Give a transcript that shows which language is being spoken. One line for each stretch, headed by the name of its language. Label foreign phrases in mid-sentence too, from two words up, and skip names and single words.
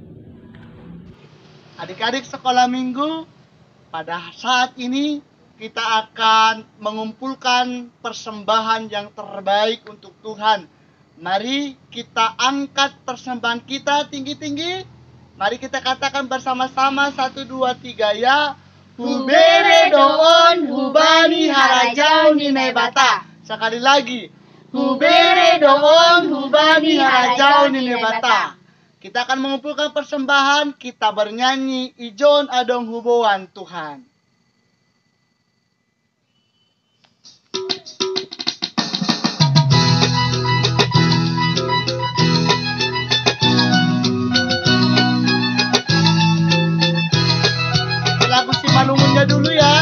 Indonesian: Adik-adik sekolah minggu, pada saat ini kita akan mengumpulkan persembahan yang terbaik untuk Tuhan. Mari kita angkat persembahan kita tinggi-tinggi. Mari kita katakan bersama-sama 1, 2, 3 ya.
Batak Simalungun: Hubere doon hubani harajau ninai bata.
Indonesian: Sekali lagi.
Batak Simalungun: Hubere doon hubani harajau ninai bata.
Indonesian: Kita akan mengumpulkan persembahan, kita bernyanyi Ijon Adong Huboan Tuhan. Lagu si Malungunnya dulu ya.